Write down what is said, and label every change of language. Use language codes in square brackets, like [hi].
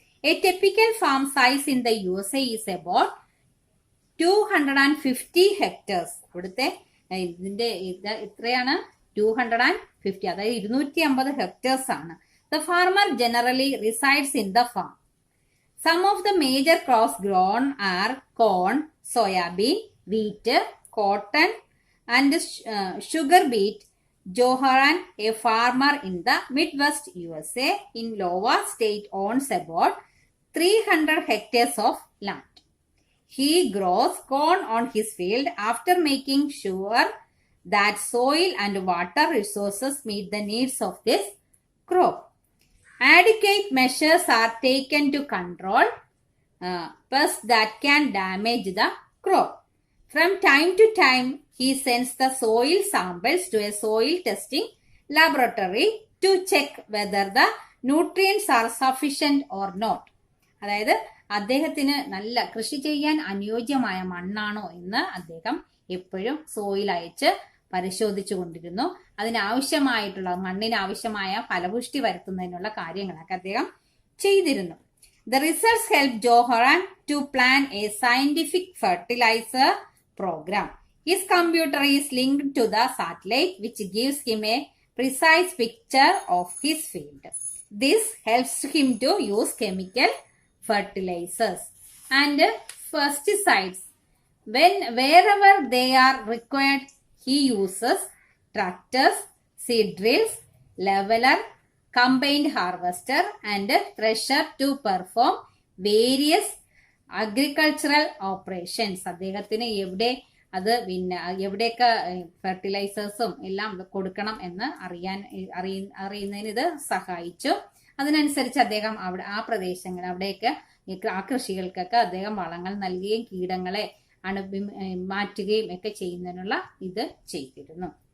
[en] A typical farm size in the USA is about 250 hectares. [ml] ഇവിടുത്തെ ഇതിന്റെ ഇത്രയാണ് 250, അതായത് 250 ഹെക്ടേഴ്സ് ആണ്. [en] The farmer generally resides in the farm. Some of the major crops grown are corn, soybean, wheat, cotton and sugar beet. Joharan, a farmer in the Midwest USA in Iowa state, owns about 300 hectares of land. He grows corn on his field after making sure that soil and water resources meet the needs of this crop. Adequate measures are taken to control pests that can damage the crop. From time to time, he sends the soil samples to a soil testing laboratory to check whether the nutrients are sufficient or not. [ml] അതായത് അദ്ദേഹത്തിന് നല്ല കൃഷി ചെയ്യാൻ അനുയോജ്യമായ മണ്ണാണോ എന്ന് അദ്ദേഹം എപ്പോഴും soil അയച്ച് പരിശോധിച്ചു കൊണ്ടിരുന്നു. അതിനാവശ്യമായിട്ടുള്ള മണ്ണിന് ആവശ്യമായ ഫലപുഷ്ടി വരുത്തുന്നതിനുള്ള കാര്യങ്ങളൊക്കെ അദ്ദേഹം ചെയ്തിരുന്നു. [en] The results helped Joharan to plan a scientific fertilizer program. His computer is linked to the satellite, which gives him a precise picture of his field. This helps him to use chemical fertilizers and pesticides wherever they are required. He uses tractors, seed drills, leveler, combined harvester and thresher to perform various agricultural operations. [ml] അദ്ദേഹത്തിന് എവിടെ അത് പിന്നെ എവിടെയൊക്കെ ഫെർട്ടിലൈസേഴ്സും എല്ലാം കൊടുക്കണം എന്ന് അറിയുന്നതിന് ഇത് സഹായിച്ചു. അതിനനുസരിച്ച് അദ്ദേഹം അവിടെ ആ പ്രദേശങ്ങൾ അവിടെയൊക്കെ ആ കൃഷികൾക്കൊക്കെ അദ്ദേഹം വളങ്ങൾ നൽകുകയും കീടങ്ങളെ മാറ്റുകയും ഒക്കെ ചെയ്യുന്നതിനുള്ള ഇത് ചെയ്തിരുന്നു.